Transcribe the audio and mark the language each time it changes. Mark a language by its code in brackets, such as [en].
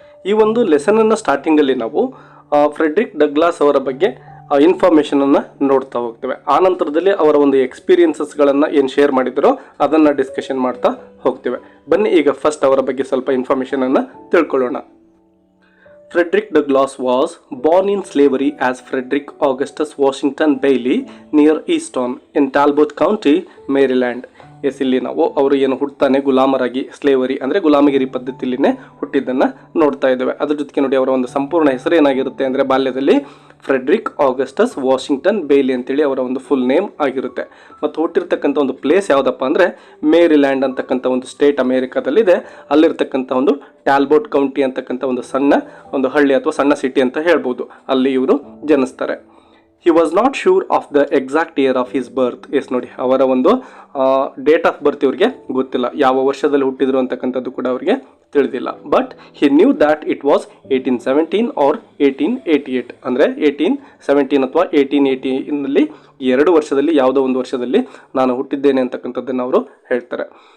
[kn] ಈ ಒಂದು ಲೆಸನನ್ನು ಸ್ಟಾರ್ಟಿಂಗಲ್ಲಿ ನಾವು ಫ್ರೆಡ್ರಿಕ್ ಡಗ್ಲಾಸ್ ಅವರ ಬಗ್ಗೆ ಇನ್ಫಾರ್ಮೇಷನನ್ನು ನೋಡ್ತಾ ಹೋಗ್ತೇವೆ. ಆ ನಂತರದಲ್ಲಿ ಅವರ ಒಂದು ಎಕ್ಸ್ಪೀರಿಯನ್ಸಸ್ಗಳನ್ನು ಏನು ಶೇರ್ ಮಾಡಿದರೋ ಅದನ್ನು ಡಿಸ್ಕಷನ್ ಮಾಡ್ತಾ ಹೋಗ್ತೇವೆ. ಬನ್ನಿ ಈಗ ಫಸ್ಟ್ ಅವರ ಬಗ್ಗೆ ಸ್ವಲ್ಪ ಇನ್ಫಾರ್ಮೇಷನನ್ನು ತಿಳ್ಕೊಳ್ಳೋಣ. [en] Frederick Douglass was born in slavery as Frederick Augustus Washington Bailey near Easton in Talbot County, Maryland. [kn] ಇಲ್ಲಿ ನಾವು ಅವರು ಏನು ಹುಟ್ಟುತ್ತಾನೆ ಗುಲಾಮರಾಗಿ, ಸ್ಲೇವರಿ ಅಂದರೆ ಗುಲಾಮಗಿರಿ ಪದ್ಧತಿಯಲ್ಲಿನೇ ಹುಟ್ಟಿದ್ದನ್ನು ನೋಡ್ತಾ ಇದ್ದೇವೆ. ಅದ್ರ ಜೊತೆಗೆ ನೋಡಿ, ಅವರ ಒಂದು ಸಂಪೂರ್ಣ ಹೆಸರು ಏನಾಗಿರುತ್ತೆ ಅಂದರೆ ಬಾಲ್ಯದಲ್ಲಿ ಫ್ರೆಡ್ರಿಕ್ ಆಗಸ್ಟಸ್ ವಾಷಿಂಗ್ಟನ್ ಬೇಲಿ ಅಂತೇಳಿ ಅವರ ಒಂದು ಫುಲ್ ನೇಮ್ ಆಗಿರುತ್ತೆ. ಮತ್ತು ಹುಟ್ಟಿರ್ತಕ್ಕಂಥ ಒಂದು ಪ್ಲೇಸ್ ಯಾವುದಪ್ಪ ಅಂದರೆ ಮೇರಿಲ್ಯಾಂಡ್ ಅಂತಕ್ಕಂಥ ಒಂದು ಸ್ಟೇಟ್ ಅಮೇರಿಕಾದಲ್ಲಿದೆ. ಅಲ್ಲಿರ್ತಕ್ಕಂಥ ಒಂದು ಟ್ಯಾಲ್ಬೋಟ್ ಕೌಂಟಿ ಅಂತಕ್ಕಂಥ ಒಂದು ಸಣ್ಣ ಒಂದು ಹಳ್ಳಿ ಅಥವಾ ಸಣ್ಣ ಸಿಟಿ ಅಂತ ಹೇಳ್ಬೋದು. ಅಲ್ಲಿ ಇವರು ಜನಿಸ್ತಾರೆ. [en] He was not sure of the exact year of his birth. [kn] ನೋಡಿ, ಅವರ ಒಂದು ಡೇಟ್ ಆಫ್ ಬರ್ತ್ ಇವ್ರಿಗೆ ಗೊತ್ತಿಲ್ಲ, ಯಾವ ವರ್ಷದಲ್ಲಿ ಹುಟ್ಟಿದ್ರು ಅಂತಕ್ಕಂಥದ್ದು ಕೂಡ ಅವರಿಗೆ ತಿಳಿದಿಲ್ಲ. [en] But he knew that it was 1817 or 1888. [kn] ಅಂದರೆ 1817 ಅಥವಾ 1880ನಲ್ಲಿ 2 ವರ್ಷದಲ್ಲಿ ಯಾವುದೋ ಒಂದು ವರ್ಷದಲ್ಲಿ ನಾನು ಹುಟ್ಟಿದ್ದೇನೆ ಅಂತಕ್ಕಂಥದ್ದನ್ನು ಅವರು ಹೇಳ್ತಾರೆ.